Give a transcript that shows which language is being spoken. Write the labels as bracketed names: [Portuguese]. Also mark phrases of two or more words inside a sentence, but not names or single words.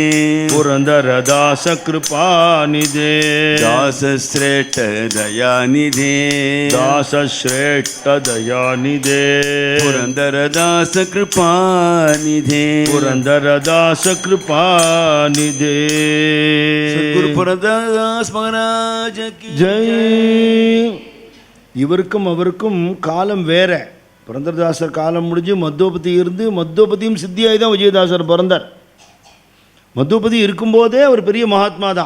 [Kannada] ಪುರಂದರದಾಸ ಕೃಪಾನಿಧೆ. ದಾಸಶ್ರೇಷ್ಠ ದಯಾನಿಧೆ ದಾಸಶ್ರೇಷ್ಠ ದಯಾನಿಧೆ. ಪುರಂದರದಾಸ ಕೃಪಾನಿಧೆ ಪುರಂದರದಾಸ ಕೃಪಾನಿಧೆ. [Tamil] சத்குரு புரதாஸ் மகாராஜ கி ஜெய். இவருக்கும் அவருக்கும் காலம் வேற. புரந்தரதாசர் காலம் முடிஞ்சு மத்தோபதி இருந்து மத்தோபதியும் சித்தியாகி தான் விஜயதாசர் பிறந்தார். மத்தோபதி இருக்கும்போதே அவர் பெரிய மகாத்மா தான்.